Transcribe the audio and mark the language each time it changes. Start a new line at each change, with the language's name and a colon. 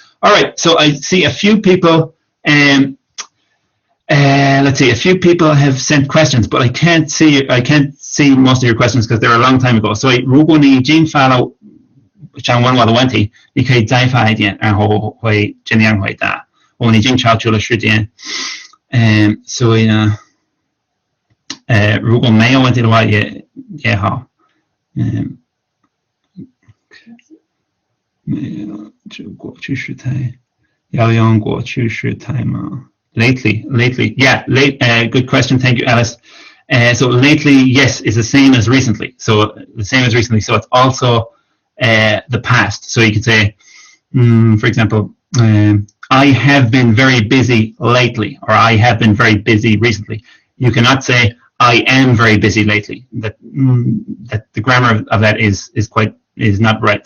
English: All right, so I see a few people, let's see, a few people have sent questions, but I can't see most of your questions because they're a long time ago.
Chinese: 所以如果你已经发了想问我的问题，你可以再发一点，然后我会尽量回答。我们已经超出了时间，所以呢，如果没有问题的话也好，没有，就过去时态，要用过去时态吗 ？
English: Lately, yeah, good question, thank you,
Chinese: Alice.
English: So lately, yes, is the same as recently. So the same as recently. So it's also the past. So you could say, for example, I have been very busy lately, or I have been very busy recently. You cannot say I am very busy lately. That the grammar of that is not right.